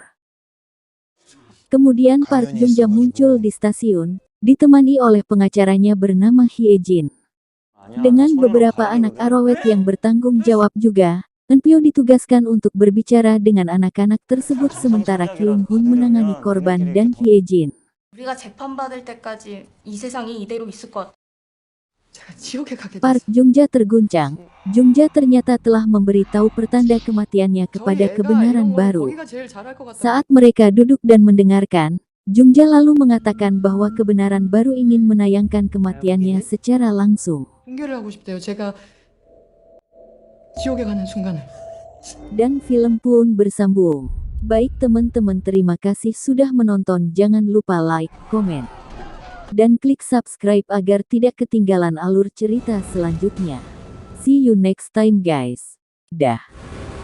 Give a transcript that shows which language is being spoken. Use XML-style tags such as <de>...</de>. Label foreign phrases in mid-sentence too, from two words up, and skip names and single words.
<id>Kemudian Park Jung-ja muncul di stasiun, ditemani oleh pengacaranya bernama Hye Jin. Dengan beberapa anak Arrowhead yang bertanggung jawab juga, Eunpyo ditugaskan untuk berbicara dengan anak-anak tersebut sementara Kyung Hun menangani korban dan Hye Jin.</id> <ko>우리가 재판받을 때까지 이 세상이 이대로 있을 것 같아. 제가 지옥에 가게</ko> <id>Park</id> <ko>됐어요.</ko> <id>Jung-ja terguncang. Jung-ja ternyata telah memberitahu pertanda kematiannya kepada kebenaran baru. Saat mereka duduk dan mendengarkan, Jung-ja lalu mengatakan bahwa kebenaran baru ingin menayangkan kematiannya secara langsung.</id> <ko>공개를 하고 싶대요. 제가 지옥에 가는 순간을.</ko> <id>Dan film pun bersambung. Baik teman-teman, terima kasih sudah menonton. Jangan lupa like, komen, dan klik subscribe agar tidak ketinggalan alur cerita selanjutnya.</id> <en>See you next time guys. Dah.</en>